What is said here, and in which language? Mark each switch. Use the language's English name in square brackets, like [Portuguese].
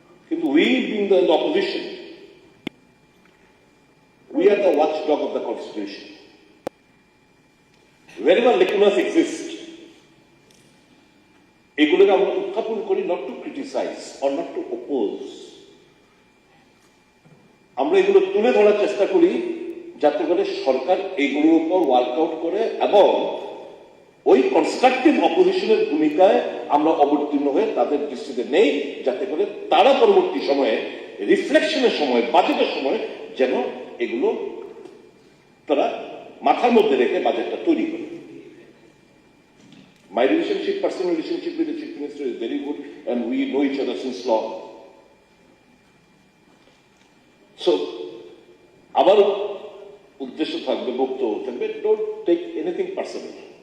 [Bangla] কিন্তু [English] we being the opposition, we are the watchdog of the Constitution. Wherever lacunas exist, [Bangla] এগুলোকে আমরা উত্থাপন করি [English] not to criticize or not to oppose. [Bangla] আমরা এগুলো তুলে ধরার চেষ্টা করি যাতে করে সরকার এগুলোর উপর ওয়ার্কআউট করে এবং ওই কনস্ট্রাকটিভ অপোজিশনের ভূমিকায় আমরা অবতীর্ণ হয়ে তাদের দৃষ্টিতে নেই, যাতে করে তারা পরবর্তী সময়ে রিফ্লেকশনের সময়, বাজেটের সময় যেন এগুলো তারা মাথার মধ্যে রেখে বাজেটটা তৈরি করে। [English] My relationship, personal relationship with the Chief Minister is very good, and we know each other since long. So, our [Bangla] উদ্দেশ্য থাকবে, বক্তব্য থাকবে, [English] don't take anything personal.